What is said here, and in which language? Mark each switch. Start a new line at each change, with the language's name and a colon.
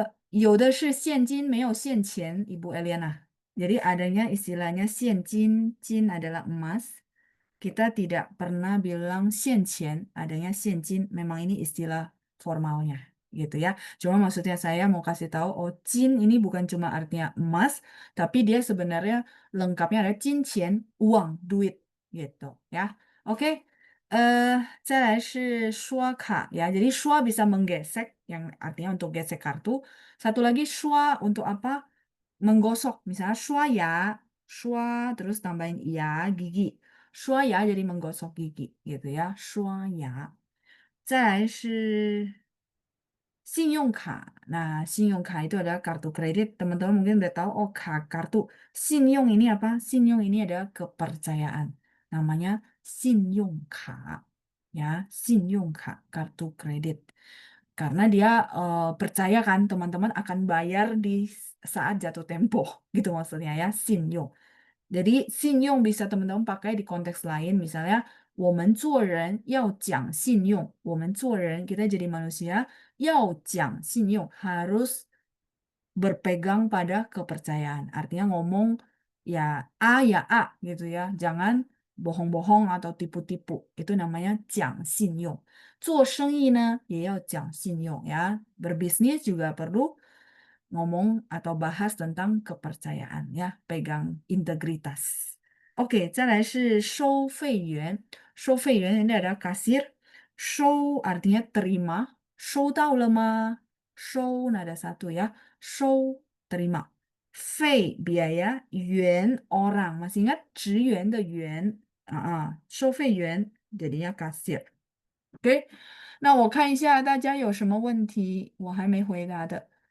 Chinese: 有的是现金，没有现钱，Ibu Eliana.
Indonesian: Jadi adanya istilahnya 现金, jin adalah emas. Kita tidak pernah bilang 现钱, adanya 现金. Memang ini istilah formalnya, gitu ya. Cuma maksudnya saya mau kasih tahu, oh jin ini bukan cuma artinya emas, tapi dia sebenarnya lengkapnya adalah 金钱, uang, duit, gitu ya.
Chinese: Oke. 再来是刷卡 ya.
Indonesian: Jadi 刷 bisa menggesek, yang artinya untuk gesek kartu. Satu lagi 刷 untuk apa? Menggosok. Misalnya 刷牙, 刷 terus tambahin ya gigi. 刷牙 jadi menggosok gigi gitu ya. 刷牙。
Chinese: 再来是信用卡.
Indonesian: Nah, 信用卡 itu adalah kartu kredit. Teman-teman mungkin udah tahu, oh kartu. 信用 ini apa? 信用 ini adalah kepercayaan. Namanya 信用卡. Ya, 信用卡, kartu kredit. Karena dia percaya kan teman-teman akan bayar di saat jatuh tempo. Gitu maksudnya ya, 信用. Jadi 信用 bisa teman-teman pakai di konteks lain.
Chinese: Misalnya, 我们做人要讲信用. 我们做人,
Indonesian: kita jadi manusia,
Chinese: 要讲信用,
Indonesian: harus berpegang pada kepercayaan. Artinya ngomong ya A gitu ya. Jangan bohong-bohong atau tipu-tipu. Itu namanya 讲信用.
Chinese: 做生意呢也要讲信用 ya.
Indonesian: Berbisnis juga perlu ngomong atau bahas tentang kepercayaan ya, pegang integritas.
Chinese: Oke, 再来是收费员.
Indonesian: 收费员 ini adalah kasir. 收 artinya terima.
Chinese: 收到了吗？
Indonesian: 收 nada satu ya. 收 terima. 费 biaya, 员 orang. Masih ingat
Chinese: 职员的员？
Indonesian: 收费员 jadinya kasir.
Chinese: Oke, 那我看一下大家有什么问题我还没回答的。